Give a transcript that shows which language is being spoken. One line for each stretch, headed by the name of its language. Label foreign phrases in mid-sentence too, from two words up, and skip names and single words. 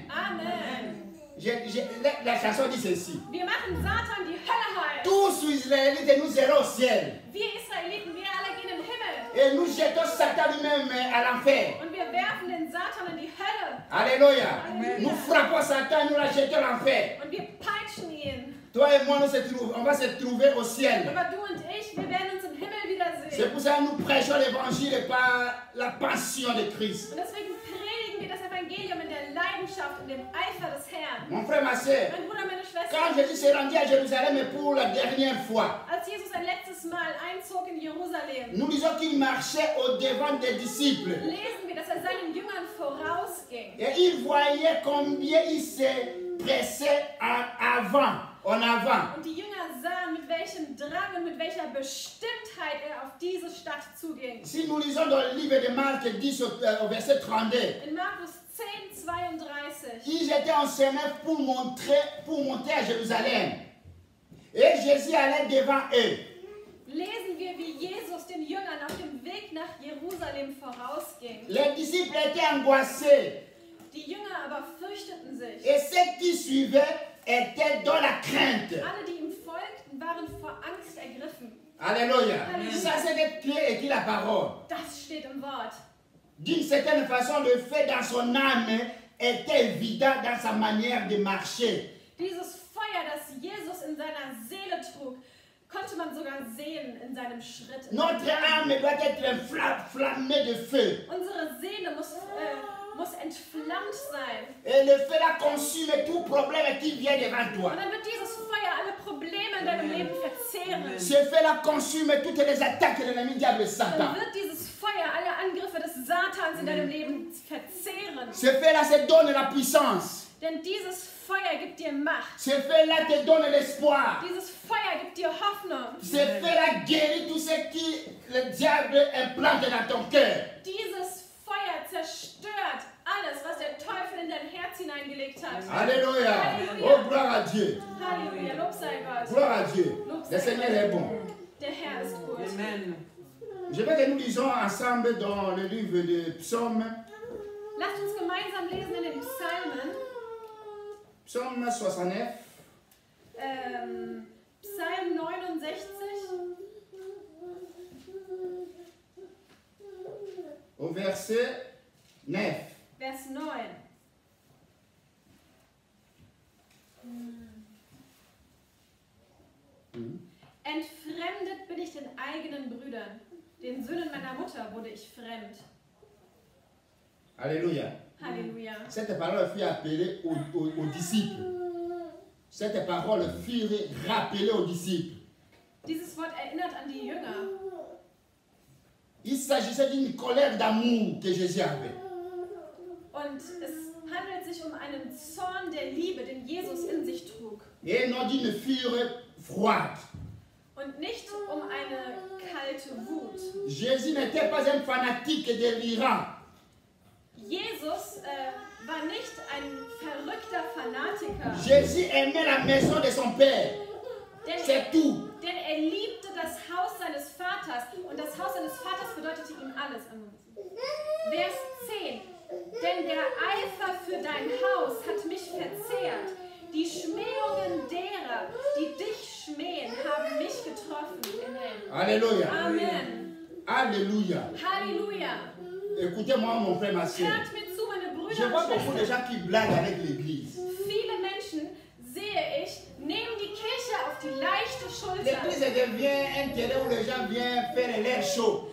French: Amen. La chanson dit ceci.
German: Wir machen Satan die Hölle heil.
French: Tous les Israélites, nous serons au ciel.
German: Wir Israeliten, wir alle gehen in den Himmel.
French: Et nous jetons Satan lui-même à l'enfer.
German: Und wir werfen den Satan in die Hölle.
French: Alléluia. Alléluia. Nous frappons Satan, nous la jetons à l'enfer.
German: Und wir peitschen ihn.
French: Toi et moi, on va se trouver au ciel.
German: Aber du und ich, wir werden uns im Himmel
French: C'est
German: wiedersehen.
French: pour ça que nous prêchons l'évangile par la passion de Christ.
German: Und deswegen predigen wir das Evangelium in der Leidenschaft, in dem Eifer des Herrn.
French: Mon frère, ma soeur,
German: Mein Bruder, meine Schwester,
French: quand Jésus s'est rendu à Jérusalem pour la dernière fois,
German: als Jesus ein letztes Mal einzog in Jerusalem,
French: nous disons qu'il marchait au devant des disciples.
German: lesen wir, dass er seinen Jüngern vorausging.
French: Et il voyait combien il s'est pressé en avant. En avant.
German: Und die Jünger sahen, mit welchem Drang und mit welcher Bestimmtheit er auf diese Stadt zuging.
French: Si nous lisons dans le livre de Marc 10 au verset 32,
German: In Markus 10, 32
French: ils étaient en chemin pour monter à Jérusalem. Et Jésus allait devant eux.
German: lesen wir, wie Jesus den Jüngern auf dem Weg nach Jerusalem vorausging.
French: Les disciples étaient angoissés.
German: Die Jünger aber fürchteten sich.
French: Et ceux qui suivaient étaient dans la crainte.
German: Alle, die ihm folgten, waren vor Angst ergriffen.
French: Alléluia. Alléluia. Ça, c'est des clés écrit la parole.
German: Das steht im Wort.
French: D'une certaine façon, le fait dans son âme était évident dans sa manière de marcher.
German: Dieses Feuer, das Jesus in seiner Seele trug, konnte man sogar sehen in seinem Schritt.
French: Notre âme doit être enflammée de feu.
German: Unsere Seele muss entflammt sein.
French: Et le feu là consume tout problème qui vient devant toi.
German: Und dann wird dieses Feuer alle Probleme in deinem Leben verzehren.
French: Ce feu là consume toutes les attaques de l'ennemi diable
German: Dann Satan. wird dieses Feuer alle Angriffe des Satans in deinem Leben verzehren.
French: Ce feu là se donne la puissance.
German: Denn dieses Feuer gibt dir Macht.
French: Ce feu là te donne l'espoir.
German: Dieses Feuer gibt dir Hoffnung.
French: Ce feu là guérit tout ce qui le diable implante dans ton cœur.
German: Dieses Feuer zerstört alles, was der Teufel in dein Herz hineingelegt hat.
French: Alléluia. Alléluia. Oh, gloire à Dieu.
German: Halleluja, Lob sei Gott.
French: Gloire à Dieu. Le Seigneur est bon.
German: Der Herr ist gut.
French: Amen. Je veux que nous lisons ensemble dans le livre de Psaume,
German: Lasst uns gemeinsam lesen in den Psalmen.
French: Psaume 69,
German: Psalm 69,
French: au verset 9.
German: Vers 9. Entfremdet bin ich den eigenen Brüdern. Den Söhnen meiner Mutter wurde ich fremd.
French: Alléluia.
German: Halleluja.
French: Cette parole fut appelée aux disciples. Cette parole fut rappelée aux disciples.
German: Dieses Wort erinnert an die Jünger.
French: Il s'agissait d'une colère d'amour que Jésus avait.
German: Und es handelt sich um einen Zorn der Liebe, den Jesus in sich trug.
French: Et non d'une fureur froide.
German: Und nicht um eine kalte Wut.
French: Jésus n'était pas un fanatique délirant.
German: Jesus war nicht ein verrückter Fanatiker.
French: Jésus aimait la maison de son Père. C'est tout.
German: Denn er liebte das Haus seines Vaters. Und das Haus seines Vaters bedeutete ihm alles.
French: Vers 10.
German: Denn der Eifer für dein Haus hat mich verzehrt. Die Schmähungen derer, die dich schmähen, haben mich getroffen.
French: Amen. Alléluia. Amen. Alléluia.
German: Halleluja.
French: Écoutez-moi, mon frère, ma soeur.
German: Hört mir zu, meine
French: Je
German: Brüder
French: vois
German: und
French: beaucoup de
German: Schwestern.
French: gens qui blaguent avec l'église.
German: Viele Menschen, sehe ich, nehmen die Kirche auf die leichte Schulter.
French: L'église devient un terrain où les gens viennent faire l'air chaud.